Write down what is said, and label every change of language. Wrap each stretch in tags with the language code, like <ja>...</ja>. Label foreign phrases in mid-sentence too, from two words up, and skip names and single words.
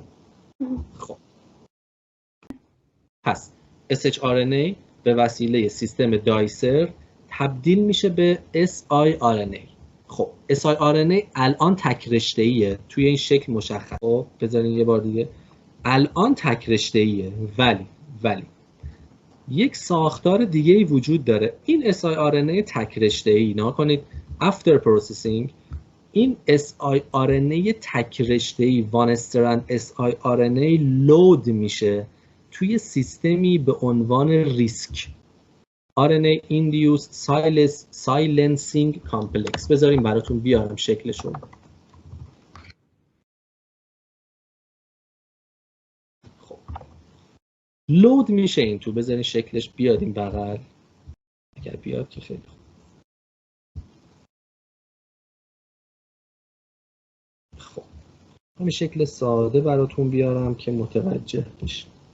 <fa>خب پس shRNA به وسیله سیستم دایسر تبدیل میشه به siRNA. خب siRNA الان تک رشته‌ایه، توی این شکل مشخص. خب بذارین یه بار دیگه، الان تک رشته‌ایه، ولی یک ساختار دیگه ای وجود داره. این siRNA تک رشته‌ای، نگاه کنید</fa> <en>after processing</en> <fa>این siRNA تک رشته‌ای</fa> <en>one strand</en> <fa>siRNA لود میشه توی سیستمی به عنوان ریسک</fa> <en>RNA induced silencing complex.</en> <fa>بذاریم براتون بیارم شکلشون. خب لود میشه این تو. بذارین شکلش بیاد این بغل، اگر بیاد که خیلی خوب. خب همین شکل ساده براتون بیارم که متوجه بشین.</fa>